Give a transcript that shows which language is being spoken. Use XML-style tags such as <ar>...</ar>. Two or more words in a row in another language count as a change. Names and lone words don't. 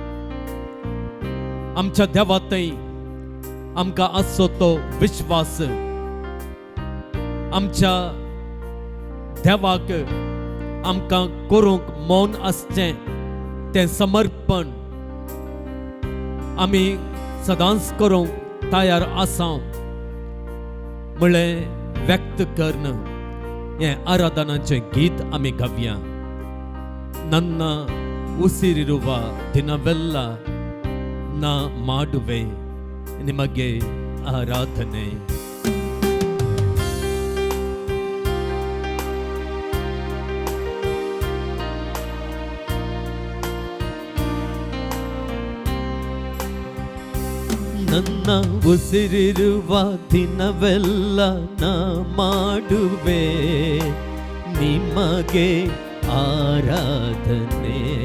<kok>आमच्या देवातय आमकां आसचो तो विश्वास, आमच्या देवाक आमकां करूंक मौन आसचें तें समर्पण आमी सदांच करूंक तयार आसा म्हळें व्यक्त करन हें आराधनाचें गीत आमी गावया.</kok> <kn>ನನ್ನ ಉಸಿರಿರುವ ದಿನವೆಲ್ಲ ನಾ ಮಾಡುವೆ ನಿಮಗೆ ಆರಾಧನೆ. ನನ್ನ ಉಸಿರಿರುವ ದಿನವೆಲ್ಲ ನಾ ಮಾಡುವೆ ನಿಮಗೆ ಆರಾಧನೆ.</kn>